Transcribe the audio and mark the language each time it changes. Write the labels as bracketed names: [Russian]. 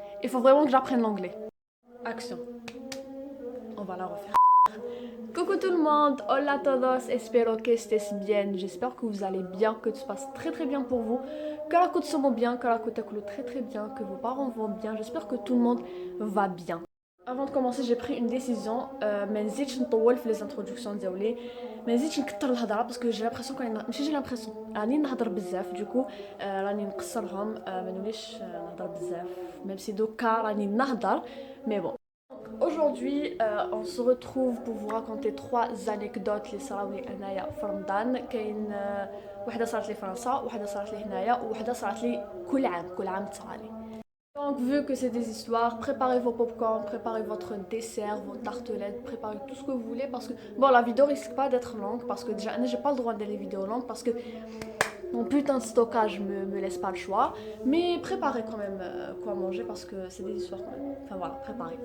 [French] Il faut vraiment que j'apprenne l'anglais. Action. On va la refaire. Coucou tout le monde, [Spanish] hola a todos, espero que estés bien. [French] J'espère que vous allez bien, que tout se passe très très bien pour vous, que la côte se va bien, que la côte coule très très bien, que vos parents vont bien. J'espère que tout le monde va bien. Avant de commencer, j'ai pris une décision. [Arabic] ما نزيدش نطول في [French] les introductions [Arabic] ديالي. ما نزيدش نكثر الهضره باسكو [French] j'ai l'impression [Arabic] ماشي [French] j'ai l'impression [Arabic] راني نهضر بزاف دوكو راني نقصرهم ما نوليش نهضر بزاف [French] même si [Arabic] دوكا راني نهضر [French] mais bon. Aujourd'hui, on se retrouve pour vous raconter trois anecdotes [Arabic] اللي صراو لي انايا في رمضان. كاين وحده صارت لي في فرنسا، وحده صارت لي هنايا، وحده صارت لي كل عام تصرالي. [French] Donc, vu que c'est des histoires, préparez vos popcorn, préparez votre dessert, vos tartelettes, préparez tout ce que vous voulez parce que, bon, la vidéo risque pas d'être longue parce que déjà, j'ai pas le droit d'aller vidéo longue parce que mon putain de stockage me laisse pas le choix. Mais préparez quand même quoi manger parce que c'est des histoires quand même. Enfin voilà, préparez.